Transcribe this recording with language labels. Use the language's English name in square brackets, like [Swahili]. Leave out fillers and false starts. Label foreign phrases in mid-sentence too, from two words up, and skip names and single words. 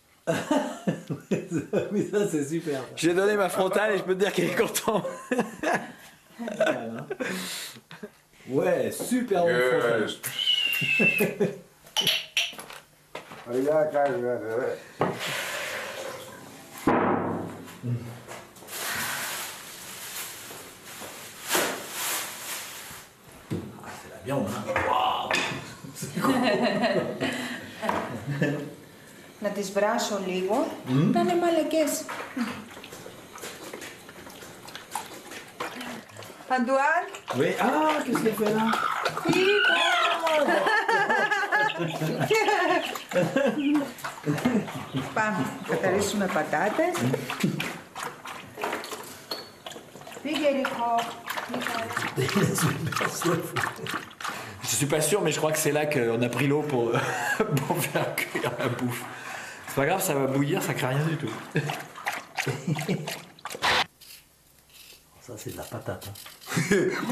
[French] Oui, ça c'est super. J'ai donné ma frontale et je peux te dire qu'elle est contente. Ouais, super bon frontale. [Greek] Γεια κάνει. [French] C'est la viande, hein. Waouh. C'est cool. [Greek] Να τις βράσω λίγο. Να είναι μαλακές. Αντουάν. [French] Oui. Ah, qu'est-ce qu'elle fait là? [Greek] Πάμε. Καθαρίσουμε πατάτες. Πήγε Ριχό. [French] Je suis pas sûr, mais je crois que c'est là qu'on a pris l'eau pour faire cuire la bouffe. C'est pas grave, ça va bouillir, ça craint rien du tout. Ça, c'est de la patate. Hein.